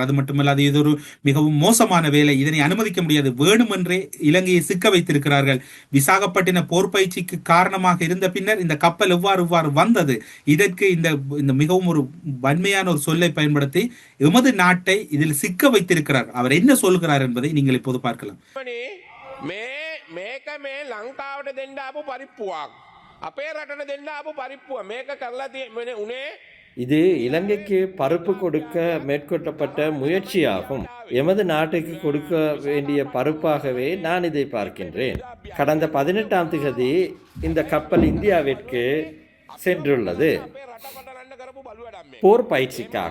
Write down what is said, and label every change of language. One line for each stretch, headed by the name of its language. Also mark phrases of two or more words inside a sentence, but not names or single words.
Tamil: அது மட்டுமல்லாது இது ஒரு மிகவும் மோசமான வேலை, இதனை அனுமதிக்க முடியாது, வேணுமென்றே இலங்கையை சிக்க வைத்திருக்கிறார்கள். விசாகப்பட்டின போர் பயிற்சிக்கு காரணமாக இருந்த பின்னர் இந்த கப்பல் எவ்வாறு வந்தது, இதற்கு இந்த மிகவும் ஒரு வன்மையான ஒரு சொல்லை பயன்படுத்தி எமது நாட்டை இதில் சிக்க வைத்திருக்கிறார். அவர் என்ன சொல்கிறார் என்பதை நீங்கள் இப்போது பார்க்கலாம்.
Sinhala: මේක මේ ලංකාවට දෙන්න ආපු පරිප්පුවක්. අපේ රටට දෙන්න ආපු පරිප්පුව. මේක කරලා තියෙන්නේ උනේ
Tamil: இது இலங்கைக்கு பருப்பு கொடுக்க மேற்கொள்ளப்பட்ட முயற்சியாகும். எமது நாட்டுக்கு கொடுக்க வேண்டிய பருப்பாகவே நான் இதை பார்க்கின்றேன். கடந்த 18ஆம் தேதி இந்த கப்பல் இந்தியாவிற்கு சென்றுள்ளது போர் பயிற்சிக்காக.